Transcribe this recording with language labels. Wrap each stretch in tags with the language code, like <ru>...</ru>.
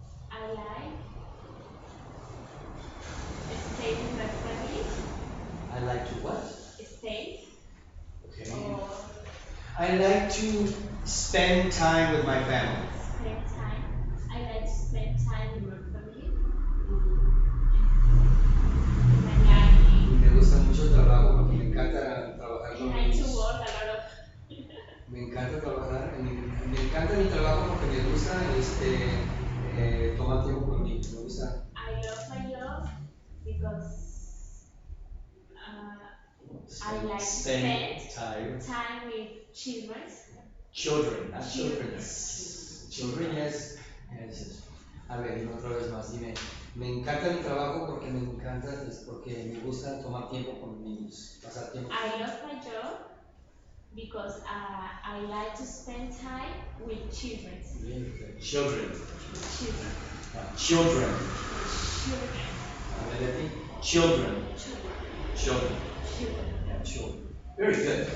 <en>I like stay with my family. I like to what? Stay. Okay. Or I like to spend time with my family. spend time. I like to spend time with my family. And</en> <es>Me gusta mucho el trabajo porque me encanta trabajar</es> <en>I</en> <es>con</es> <en>like to</en> <es>niños.</es> <en>work a lot of.</en> <es>Me encanta trabajar, me encanta mi trabajo porque me gusta tomar tiempo con niños. Me gusta</es> <en>I love my job because I like to spend spend time with children. Children, not children. Children. Children, yes. Yes.</en> <es>A ver, dime otra vez más, dime. Me encanta mi trabajo porque me encanta, porque me gusta tomar tiempo con niños, pasar tiempo.</es> <en>I love my job because I like to spend time with children. Really good. Children. Children. Children. Children.</en> <es>A ver,</es> <en>Leti. Children. Children. Children. Yeah, children. Very good.</en>